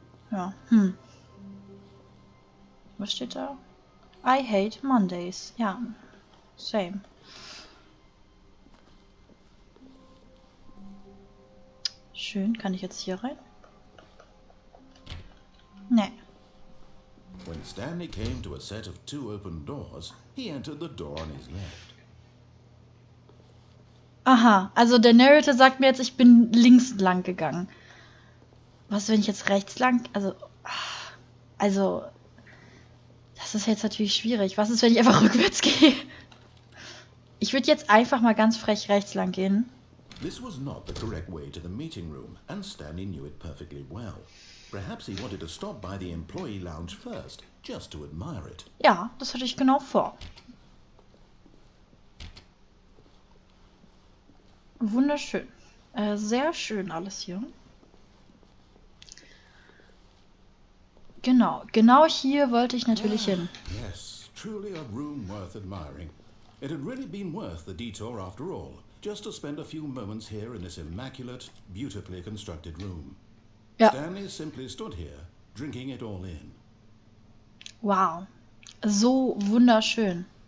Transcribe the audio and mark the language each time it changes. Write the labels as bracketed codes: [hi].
[de] Ja, Was steht da? [en] I hate Mondays. Ja, same. [de] Schön, kann ich jetzt hier rein? Nee. [en] When Stanley came to a set of 2 open doors, he entered the door on his left. [de] Aha, also der Narrator sagt mir jetzt, ich bin links lang gegangen. Was, wenn ich jetzt rechts lang... Also... Das ist jetzt natürlich schwierig. Was ist, wenn ich einfach rückwärts gehe? Ich würde jetzt einfach mal ganz frech rechts lang gehen. [en] This was not the correct way to the meeting room, and Stanley knew it perfectly well. Perhaps he wanted to stop by the employee lounge first, just to admire it. [de] Ja, das hatte ich genau vor. Wunderschön. Sehr schön alles hier. Genau hier wollte ich natürlich hin. [en] Yes, truly a room worth admiring. It had really been worth the detour after all, just to spend a few moments here in this immaculate, beautifully constructed room. [de] Ja. [en] Stanley simply stood here, drinking it all in. [de] Wow. So wunderschön.